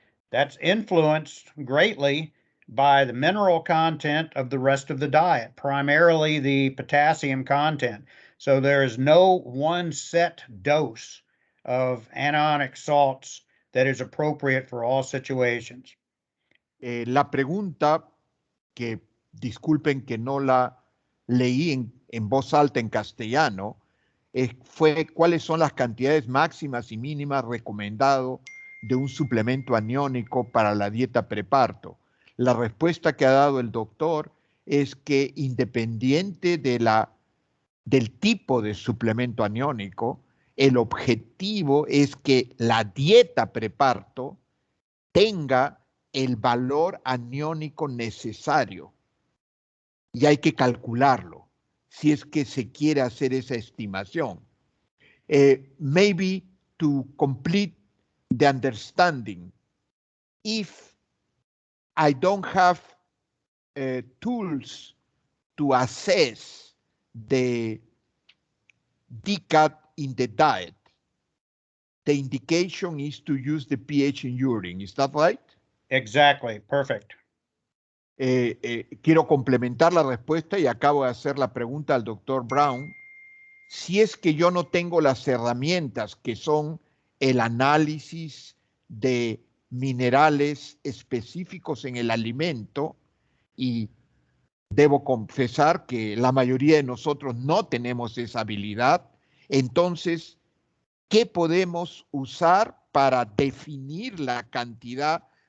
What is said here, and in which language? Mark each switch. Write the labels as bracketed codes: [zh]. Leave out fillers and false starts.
[en] That's influenced greatly by the mineral content of the rest of the diet, primarily the potassium content. So there is no one set dose of anionic salts that is appropriate for all situations. [es] La pregunta, que disculpen que no la leí en voz alta en castellano, fue cuáles son las cantidades máximas y mínimas recomendadas de un suplemento aniónico para la dieta preparto. La respuesta que ha dado el doctor es que independiente del tipo de suplemento aniónico, el objetivo es que la dieta preparto tenga el valor aniónico necesario y hay que calcularlo si es que se quiere hacer esa estimación. [en] Maybe to complete the understanding, if I don't have tools to assess the DCAT in the diet, the indication is to use the pH in urine. Is that right? Exactly. Perfect. [es] Quiero complementar la respuesta y acabo de hacer la pregunta al doctor Brown. Si es que yo no tengo las herramientas que son el análisis de minerales específicos en el alimento, y debo confesar que la mayoría de nosotros no tenemos esa habilidad, entonces, ¿qué podemos usar para definir la cantidad?